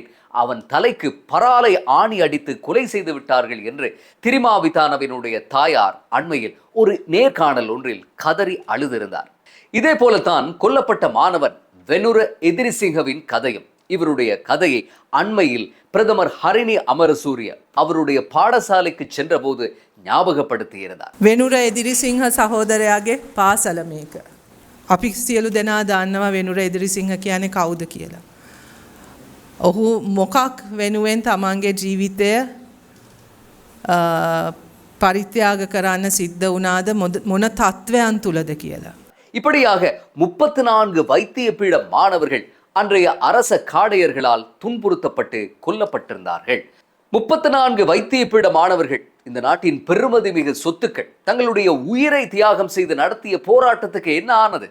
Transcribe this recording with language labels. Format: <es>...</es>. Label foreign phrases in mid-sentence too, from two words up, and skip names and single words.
<ta>அவன் தலைக்கு பராலை ஆணி அடித்து கொலை செய்து விட்டார்கள் என்று திரிமாவிதானவினுடைய தாயார் அண்மையில் ஒரு நேர்காணல் ஒன்றில் கதறி அழுதிருந்தார். இதே போலத்தான் கொல்லப்பட்ட மாணவன் வெனுர எதிரிசிங்கவின் கதையும். இவருடைய கதையை அண்மையில் பிரதமர் ஹரிணி அமரசூரிய அவருடைய பாடசாலைக்கு சென்றபோது ஞாபகப்படுத்தியிருந்தார்.</ta> <si>වෙනුර එදිරිසිංහ සහෝදරයාගේ පාසල මේක. අපි සියලු දෙනා දන්නවා වෙනුර එදිරිසිංහ කියන්නේ කවුද කියලා. ඔහු මොකක් වෙනුවෙන් තමන්ගේ ජීවිතය පරිත්‍යාග කරන්න සිද්ධ වුණාද මොන තත්ත්වයන් තුලද කියලා.</si> <ta>இப்படியாக 34 வைத்திய பீட மாணவர்கள் அன்றைய அரச காடையர்களால் துன்புறுத்தப்பட்டு கொல்லப்பட்டிருந்தார்கள். 34 வைத்திய பீட மாணவர்கள் இந்த நாட்டின் பெருமதி மிகு சொத்துக்கள். தங்களுடைய உயிரை தியாகம் செய்து நடத்திய போராட்டத்துக்கு என்ன ஆனது?</ta>